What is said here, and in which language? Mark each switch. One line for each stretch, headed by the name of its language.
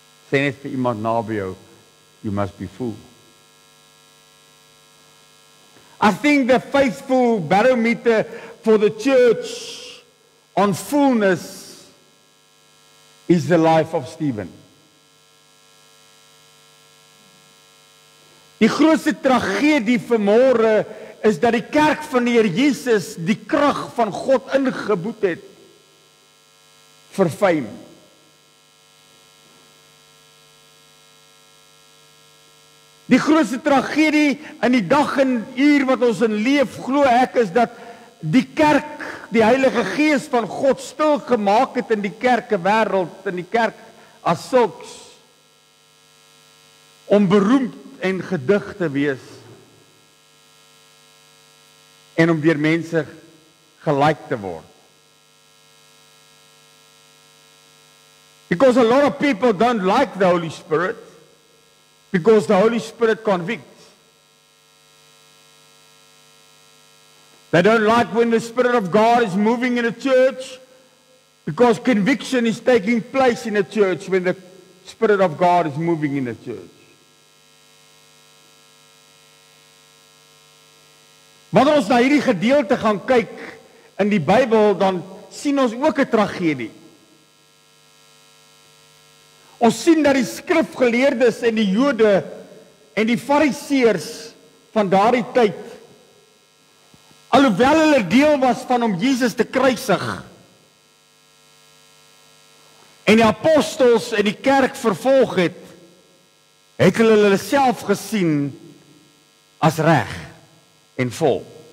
Afrikaans: Sê net vir iemand naby jou,
English: you must be full. I think the faithful barometer for the church on fullness is the life of Stephen.
Afrikaans: Die grootste tragedie vanmôre is dat die kerk van die Here Jesus die krag van God ingeboet het vir fame. Die grootste tragedie in die dag en uur wat ons in leef, glo ek, is dat die kerk die Heilige Gees van God stil gemaak het in die kerkewêreld, in die kerk as sulks, om beroemd en gedig te wees, en om deur mense gelyk te word.
English: Because a lot of people don't like the Holy Spirit, because the Holy Spirit convicts. They don't like when the Spirit of God is moving in a church, because conviction is taking place in a church when the Spirit of God is moving in a church.
Afrikaans: Wanneer ons na hierdie gedeelte gaan kyk in die Bybel, dan sien ons ook 'n tragedie. Ons sien dat die skrifgeleerdes en die Jode en die Fariseërs van daardie tyd, alhoewel hulle deel was van om Jesus te kruisig, en die apostels en die kerk vervolg het, het hulle self gesien as reg en vol.